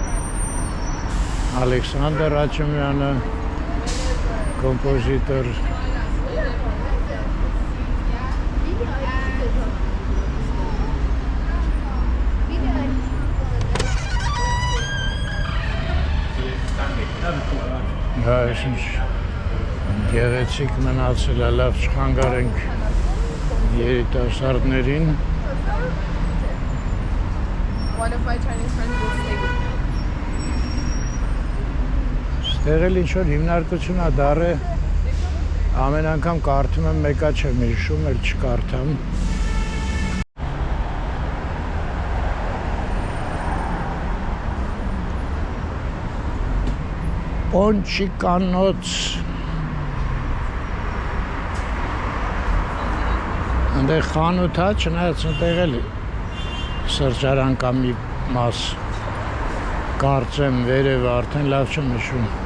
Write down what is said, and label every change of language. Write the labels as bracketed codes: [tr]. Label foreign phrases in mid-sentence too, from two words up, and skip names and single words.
[hy] Ալեքսանդր Աչեմյանը, կոմպոզիտոր, այս ինչ գեղեցիկ մնացել է, լավ չխանգարենք երիտասարդներին, [en] One of my Chinese friends will stay with me. [hy] Ստեղ էլ ինչ-որ հիմնարկություն է դառը, ամեն անգամ կարդում եմ, մեկա չեմ հիշում, էլ չկարդամ։ Պոնչիկանոց Այնտեղ խանութ է, չնայած այնտեղ էլ սրճարան կամ մի մաս կարծեմ վերև արդեն լավ չեմ հիշում։